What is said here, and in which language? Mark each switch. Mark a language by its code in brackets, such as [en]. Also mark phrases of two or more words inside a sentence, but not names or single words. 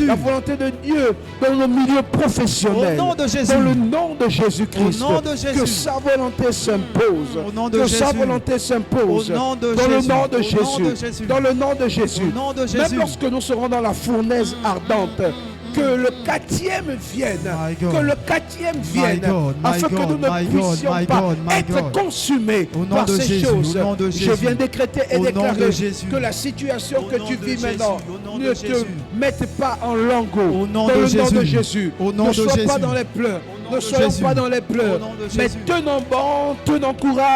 [fr] La volonté de Dieu dans nos milieux professionnels. Au nom de Jésus. Dans le nom de Jésus-Christ. Au nom de Jésus. Que sa volonté s'impose. Au nom de Que sa Jésus. volonté s'impose. Au nom de dans le Jésus. nom de Au nom Jésus. de Jésus. Dans le nom de Jésus. Au nom de Même Jésus. lorsque nous serons dans la fournaise ardente, que le 4e vienne, [en] My God. [fr] que le 4e vienne, [en] God, my [fr] afin que God, nous ne [en] my God, [fr] puissions my pas [en] God, my [fr] être God. consumés Au nom par de ces Jésus, choses. au nom de Je Jésus. viens décréter et Au nom de déclarer Jésus. que la situation Au que nom tu de vis Jésus, maintenant au nom ne de te Jésus. mette pas en langues Au nom dans de le nom de Jésus. Jésus. Au nom Ne de sois pas Jésus. dans les pleurs. Au nom Ne de soyons Jésus. pas dans les pleurs. Au nom de Mais Jésus. tenons bon, tenons courage.